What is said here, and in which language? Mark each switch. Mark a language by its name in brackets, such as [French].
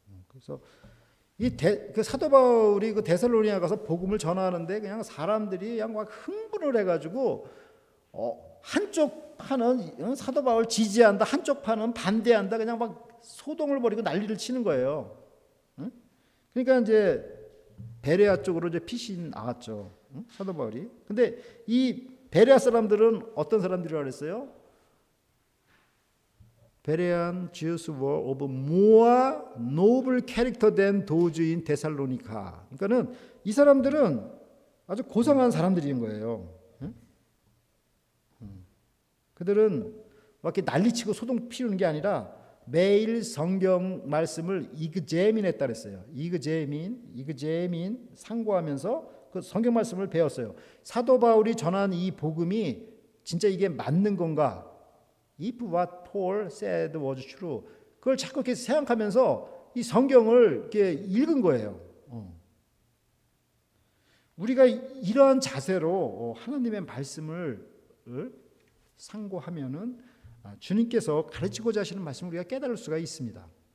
[Korean] 그래서 그 사도 바울이 그 데살로니가 가서 복음을 전하는데 그냥 사람들이 그냥 막 흥분을 해가지고 한쪽 파는 사도 바울 지지한다, 한쪽 파는 반대한다, 그냥 막 소동을 벌이고 난리를 치는 거예요. 응? 그러니까 이제 베레아 쪽으로 이제 핏이 나갔죠. 응? 사도 바울이. 근데 이 베레아 사람들은 어떤 사람들이라고 그랬어요? [English] Berean Jews were of more noble character than those in Thessalonica. [Korean] 그러니까는 이 사람들은 아주 고상한 사람들인 거예요. 응? 그들은 막 이렇게 난리치고 소동 피우는 게 아니라 매일 성경 말씀을 이그제민했다 그랬어요. 이그제민 상고하면서 그 성경 말씀을 배웠어요. 사도 바울이 전한 이 복음이 진짜 이게 맞는 건가? [English] If what Paul said was true. [Korean] 그걸 자꾸 이렇게 생각하면서 이 성경을 이렇게 읽은 거예요. 우리가 이러한 자세로 하나님의 말씀을 상고하면은 주님께서 가르치고자 하시는 말씀을 우리가 깨달을 수가 있습니다.